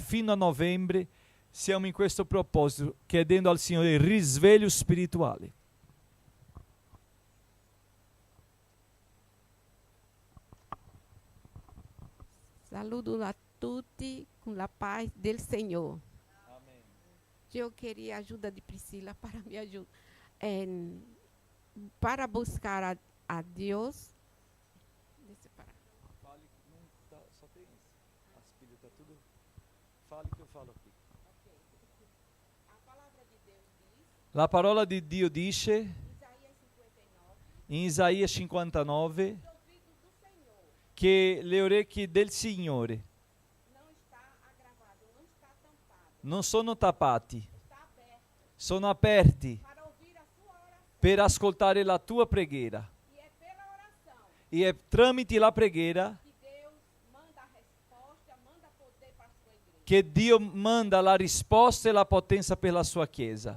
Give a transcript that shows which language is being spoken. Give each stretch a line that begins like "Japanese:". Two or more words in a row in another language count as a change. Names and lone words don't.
Italian: Fino a novembre siamo in questo proposito, chiedendo al Signore il risveglio spirituale. Saludo a tutti con la paz del Senhor.
Portuguese: Amém. Eu queria a ajuda de Priscila para me ajudar. Para buscar a Deus. Deixa eu parar. Fale, não tá, só tem as pilhas, tá tudo. Fale que eu falo aqui. Okay. A palavra de Deus diz,
Italian: La parola di Dio dice
Portuguese: Isaías 59,
Italian: in Isaia 59
Portuguese: os ouvidos do Senhor
Italian: che le orecchie del Signore
Portuguese: não
Italian: non sono tappati, sono aperti per ascoltare la tua preghiera. E è tramite la preghiera che Dio manda la risposta e la potenza per la sua Chiesa.